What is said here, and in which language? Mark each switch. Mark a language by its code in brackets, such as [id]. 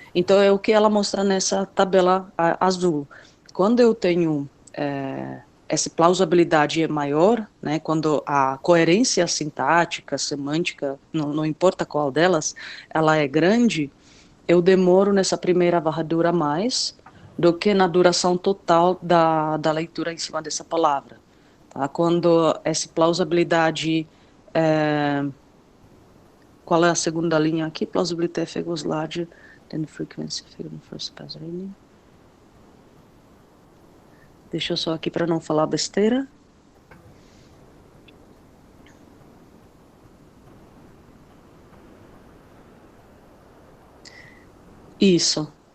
[pt] Então é o que ela mostra nessa tabela azul. Quando eu tenho essa plausibilidade é maior, né, quando a coerência sintática, semântica, não importa qual delas, ela é grande, eu demoro nessa primeira varredura mais do que na duração total da leitura em cima dessa palavra. Tá? Quando essa plausibilidade... qual é a segunda linha aqui? [en] Plausibility effect was larger than the frequency figure in the first pass reading. [pt] Deixa eu só aqui para não falar besteira. Isso.